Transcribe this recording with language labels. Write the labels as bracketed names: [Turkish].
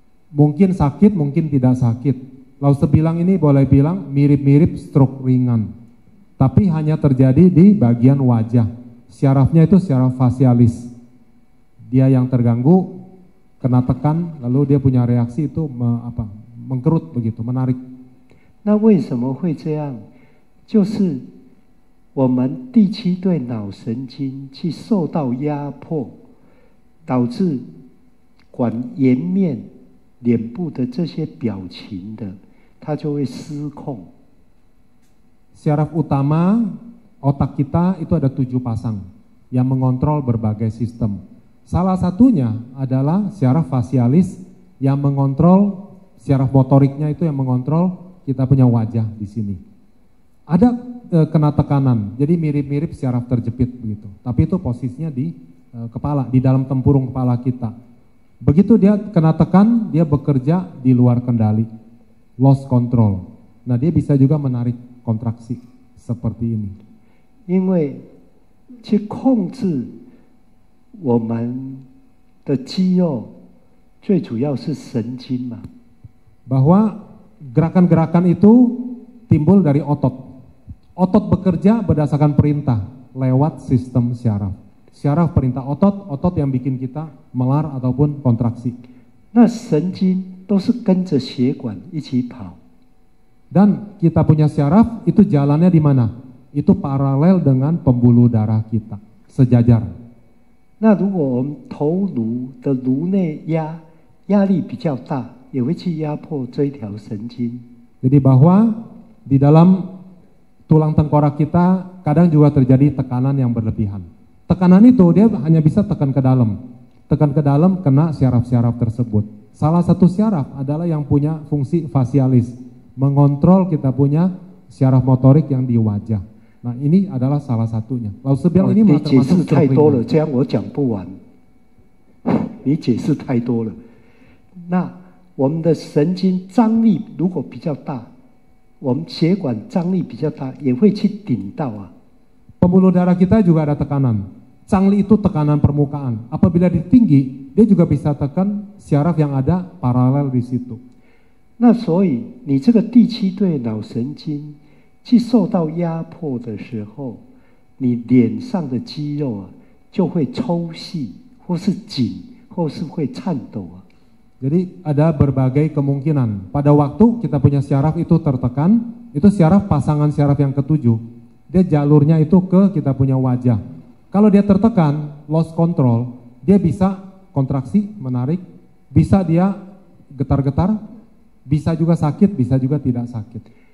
[Indonesian] Mungkin sakit, mungkin tidak sakit. Lalu sebilang ini boleh bilang mirip-mirip stroke ringan. Tapi hanya terjadi di bagian wajah. Syarafnya itu syaraf fasialis. Dia yang terganggu, kena tekan, lalu dia punya reaksi itu mengkerut begitu, menarik. [Chinese] 那为什么会这样？就是我们第七对脑神经去受到压迫，导致管颜面、脸部的这些表情的，它就会失控。 [Indonesian] Syaraf utama otak kita itu ada 7 pasang yang mengontrol berbagai sistem. Salah satunya adalah syaraf facialis yang mengontrol syaraf motoriknya itu yang mengontrol kita punya wajah di sini. Ada kena tekanan, jadi mirip-mirip syaraf terjepit begitu. Tapi itu posisinya di kepala, di dalam tempurung kepala kita. Begitu dia kena tekan, dia bekerja di luar kendali, [English] lost control. [Indonesian] Nah dia bisa juga menarik kontraksi seperti ini. [Chinese] 因为去控制我们的肌肉，最主要是神经嘛。 [Indonesian] Bahwa gerakan-gerakan itu timbul dari otot. Otot bekerja berdasarkan perintah lewat sistem syaraf. Syaraf perintah otot, otot yang bikin kita melar ataupun kontraksi. [Chinese] 那神经都是跟着血管一起跑。 [Indonesian] Dan kita punya syaraf itu jalannya di mana? Itu paralel dengan pembuluh darah kita, sejajar. [Chinese] 那如果我们头颅的颅内压力比较大，也会去压迫这一条神经。 [Indonesian] Jadi bahwa di dalam tulang tengkorak kita kadang juga terjadi tekanan yang berlebihan. Tekanan itu dia hanya bisa tekan ke dalam. Tekan ke dalam kena syaraf-syaraf tersebut. Salah satu syaraf adalah yang punya fungsi facialis, mengontrol kita punya syaraf motorik yang di wajah. Nah ini adalah salah satunya. Lalu sebiang ini [Chinese] 你解释 [Indonesian] termasuk [Chinese] 太多了， surfing. 这样我讲不完。你解释太多了。那我们的神经张力如果比较大，我们血管张力比较大，也会去顶到啊。 [Indonesian] Pembuluh darah kita juga ada tekanan. Cangli itu tekanan permukaan. Apabila dia tinggi, dia juga bisa tekan syaraf yang ada paralel di situ. [Chinese] 那所以你这个第七对脑神经去受到压迫的时候，你脸上的肌肉啊就会抽细，或是紧，或是会颤抖啊。 [Indonesian] Jadi ada berbagai kemungkinan. Pada waktu kita punya syaraf itu tertekan, itu syaraf pasangan syaraf yang ketujuh. Dia jalurnya itu ke kita punya wajah. Kalau dia tertekan, [English] lost control, [Indonesian] dia bisa kontraksi, menarik, bisa dia getar-getar, bisa juga sakit, bisa juga tidak sakit.